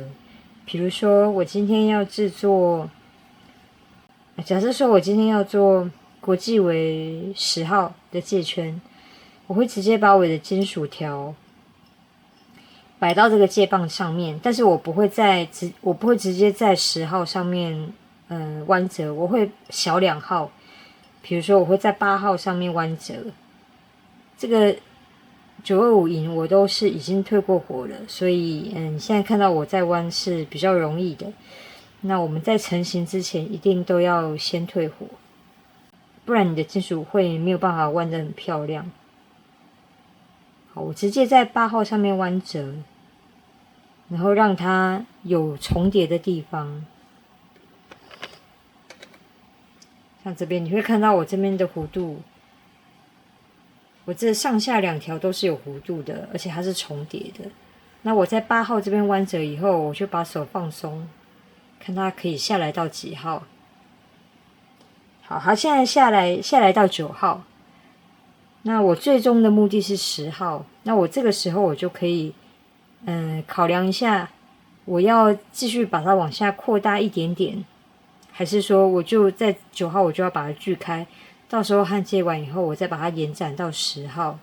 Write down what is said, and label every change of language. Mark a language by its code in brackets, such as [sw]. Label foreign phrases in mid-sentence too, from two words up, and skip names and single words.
[zh] 比如說我今天要制作，假設說我今天要做國際為10號的介圈，我會直接把我的金屬條擺到這個介棒上面，但是我不會直接在10號上面彎折，我會小2號，比如說我會在8號上面彎折。這個925銀我都是已經退過火了，所以現在看到我在彎是比較容易的。那我們在成型之前一定都要先退火，不然你的金屬會沒有辦法彎得很漂亮。好，我直接在8號上面彎折，然後讓它有重疊的地方。像這邊你會看到我這邊的弧度，我這上下2條都是有弧度的，而且它是重疊的。那我在8 號這邊彎折以後，我就把手放鬆，看它可以下來到幾號。好，它現在下來到9號。那我最終的目的是10號。那我這個時候我就可以，考量一下，我要繼續把它往下擴大一點點， 還是說我就在9號我就要把它鋸開，到時候焊接完以後我再把它延展到10號。